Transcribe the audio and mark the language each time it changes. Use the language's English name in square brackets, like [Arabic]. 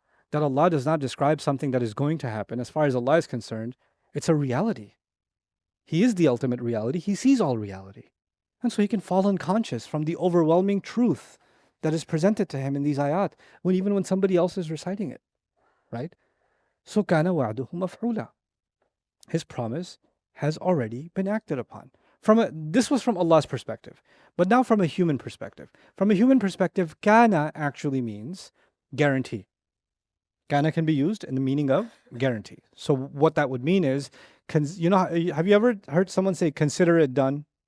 [English] That Allah does not describe something that is going to happen. As far as Allah is concerned, it's a reality. He is the ultimate reality. He sees all reality. And so he can fall unconscious from the overwhelming truth that is presented to him in these ayat, even when somebody else is reciting it. Right? [Arabic] So كَانَ وَعْدُهُ مَفْعُولًا. [English] His promise has already been acted upon. This was from Allah's perspective. But now from a human perspective. From a human perspective, kana actually means guarantee. Kana can be used in the meaning of guarantee. So what that would mean is, have you ever heard someone say, consider it done?